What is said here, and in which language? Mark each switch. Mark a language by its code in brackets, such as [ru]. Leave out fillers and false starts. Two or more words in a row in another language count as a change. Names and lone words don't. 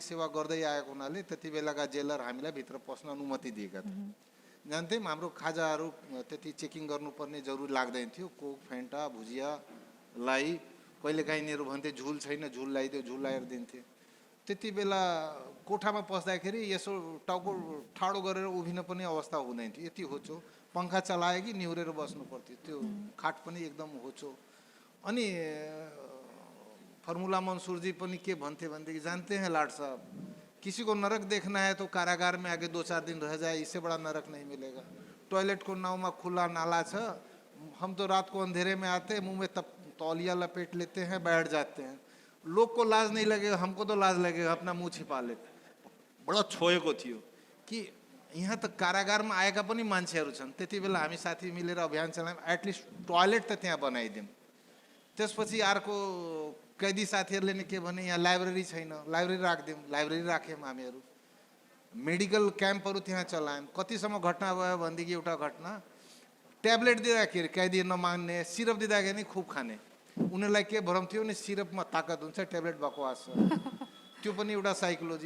[ne] सेवा गर्दै आएको हुनाले त्यति बेलाका जेलर हामीलाई भित्र पस्न अनुमति दिएका थिए जान्थ्यौँ हाम्रो खाजाहरू त्यति चेकिङ गर्नुपर्ने जरुरी लाग्दैन थियो कोक फेन्टा भुजिया लाई कहिलेकाहीँ यिनीहरू भन्थे झुल छैन झुल लगाइदियो झुल लगाएर दिन्थे त्यति बेला कोठामा पस्दाखेरि यसो टाउको ठाडो गरेर उभिन पनि अवस्था हुँदैन थियो यति होचो पङ्खा चलायो कि निहुरेर बस्नु पर्थ्यो त्यो खाट पनि एकदम होचो अनि फर्मुला मंसूर जी पनि के भन्थे भनेदेखि [hi] जानते हैं लाट साहब किसी को नरक देखना है तो कारागार में आगे 2-4 दिन रह जाए इससे बड़ा नरक नहीं मिलेगा टॉयलेट को नाव में खुला [ne] नाला छ [hi] हम तो रात को अंधेरे में आते हैं मुंह में तौलिया लपेट लेते हैं बैठ जाते हैं लोग को लाज नहीं लगेगा हमको तो लाज लगेगा अपना मुंह छिपा लेते [ne] बडो छोएको थियो कि यहाँ त कारागारमा आएका पनि मान्छेहरू छन् त्यति बेला हामी साथी मिलेर अभियान चलायौँ [en] at least toilet [ne] त त्यहाँ बनाइदिउँ त्यसपछि अर्को कैदी साथीहरूले नि के भने यहाँ लाइब्रेरी छैन लाइब्रेरी राखिदिउँ लाइब्रेरी राख्यौँ हामीहरू मेडिकल क्याम्पहरू त्यहाँ चलायौँ कतिसम्म घटना भयो भनेदेखि एउटा घटना ट्याब्लेट दिँदाखेरि कैदी नमान्ने सिरप दिँदाखेरि नि खुब खाने उनीहरूलाई के भरम थियो नि सिरपमा ताकत हुन्छ ट्याब्लेट बकवास छ त्यो पनि एउटा साइकोलोजी।